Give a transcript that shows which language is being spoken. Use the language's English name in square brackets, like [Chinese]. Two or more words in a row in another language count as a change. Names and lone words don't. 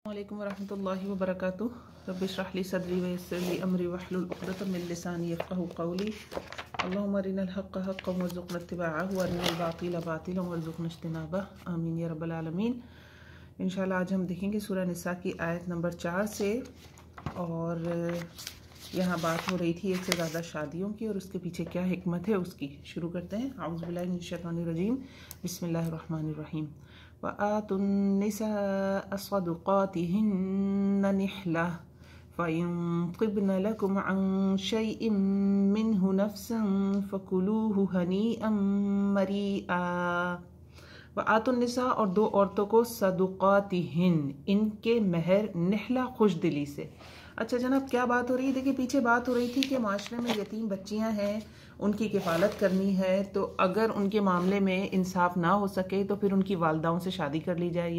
[Arabic] السلام عليكم ورحمة الله وبركاته. رب اشرح لي صدري ويسر لي أمري واحلل عقدة من لساني يفقهوا قولي. اللهم أرنا الحق حقا وارزقنا اتباعه وأرنا الباطل باطلا وارزقنا اجتنابه. آمين يا رب العالمين. [Urdu] ان شاء اللہ آج ہم دیکھیں گے سورہ نساء کی آیت نمبر 4 سے، اور یہاں بات ہو رہی تھی ایک سے زیادہ شادیوں کی اور اس کے پیچھے کیا حکمت ہے اس کی. شروع کرتے ہیں. [Arabic] أعوذ بالله من الشيطان الرجيم، بسم الله الرحمن الرحيم. وآتوا النساء صدقاتهن نحلة فإن طبن لكم عن شيء منه نفسا فكلوه هنيئا مريئا. وآتوا النساء, [Urdu] اور دو عورتوں کو صدقاتہن، ان کے مہر، نحلہ خوش دلی سے. اچھا جناب، کیا بات ہو رہی ہے؟ دیکھیے پیچھے بات ہو رہی تھی کہ معاشرے میں یتیم بچیاں ہیں، ان کی کفالت کرنی ہے، تو اگر ان کے معاملے میں انصاف نہ ہو سکے تو پھر ان کی والداؤں سے شادی کر لی جائے.